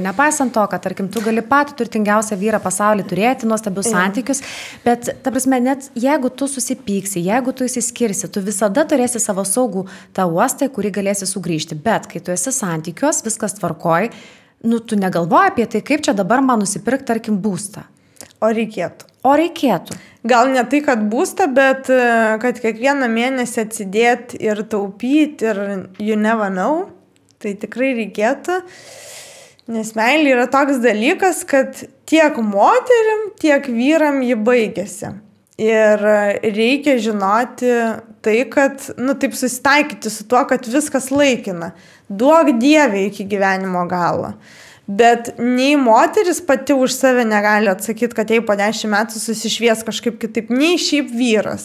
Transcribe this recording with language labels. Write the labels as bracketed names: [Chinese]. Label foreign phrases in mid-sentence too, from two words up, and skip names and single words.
[Lithuanian] Nepaisant to, kad, tarkim, tu gali patį turtingiausią vyrą pasaulyje turėti, nuostabius santykius, bet, ta prasme, net jeigu tu susipyksi, jeigu tu įsiskirsi, tu visada turėsi savo saugų tą uostą, kurį galėsi sugrįžti. Bet kai tu esi santykios, viskas tvarkoj, tu negalvoji apie tai, kaip čia dabar man nusipirkti, tarkim, būstą. O reikėtų. Gal ne tai, kad būstą, bet kad kiekvieną mėnesį atsidėti ir taupyti ir [English] you never know, [Lithuanian] tai tikrai reikėtų. Nes meilė yra toks dalykas, kad tiek moterim, tiek vyram ji baigėsi. Ir reikia žinoti tai, kad, taip susitaikyti su tuo, kad viskas laikina. Duok Dieve iki gyvenimo galo. Bet nei moteris pati už save negali atsakyti, kad jei po 10 metų susišvies kažkaip kitaip, nei šiaip vyras.